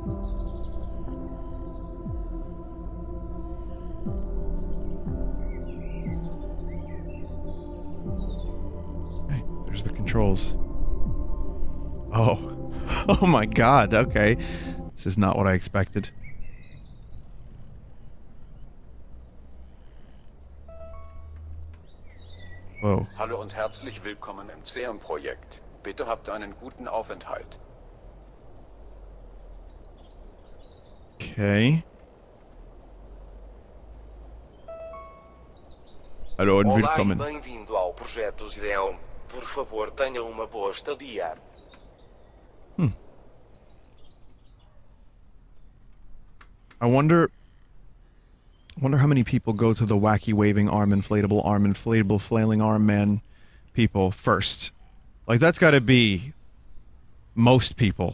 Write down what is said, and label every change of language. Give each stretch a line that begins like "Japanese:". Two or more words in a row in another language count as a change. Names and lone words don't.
English: Okay, there's the controls. Oh. Oh my god, okay. This is not what I expected. Whoa.
German: Hallo und herzlich willkommen im Zium-Projekt. Bitte habt einen guten Aufenthalt.
English: Okay.
German: Hallo und willkommen.
Portuguese: Olá e bem-vindo ao projeto Zium. Por favor, tenha uma boa estadia.
English: I wonder how many people go to the wacky waving arm, inflatable flailing arm man people first. Like, that's gotta be most people.